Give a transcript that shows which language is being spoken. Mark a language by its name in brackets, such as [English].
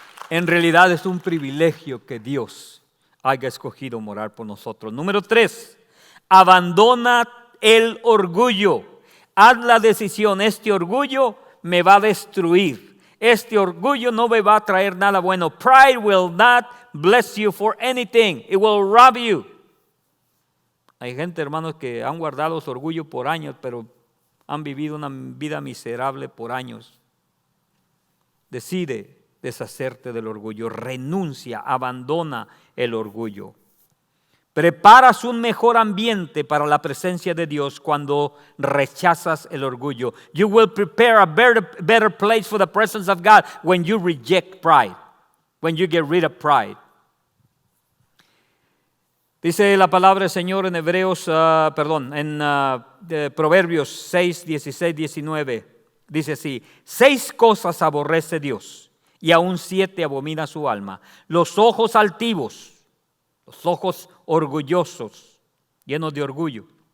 [Spanish] En realidad es un privilegio que Dios haya escogido morar por nosotros. Número 3, abandona el orgullo. Haz la decisión, este orgullo me va a destruir. Este orgullo no me va a traer nada bueno. [English] Pride will not bless you for anything. It will rob you. [Spanish] Hay gente, hermanos, que han guardado su orgullo por años, pero han vivido una vida miserable por años. Decide deshacerte del orgullo, renuncia, abandona el orgullo. Preparas un mejor ambiente para la presencia de Dios cuando rechazas el orgullo. [English] You will prepare a better place for the presence of God when you reject pride, when you get rid of pride. [Spanish] Dice la palabra del Señor en Proverbios 6, 16, 19. Dice así, 6 cosas aborrece Dios y aún 7 abomina su alma. Los ojos altivos, los ojos orgullosos, llenos de orgullo.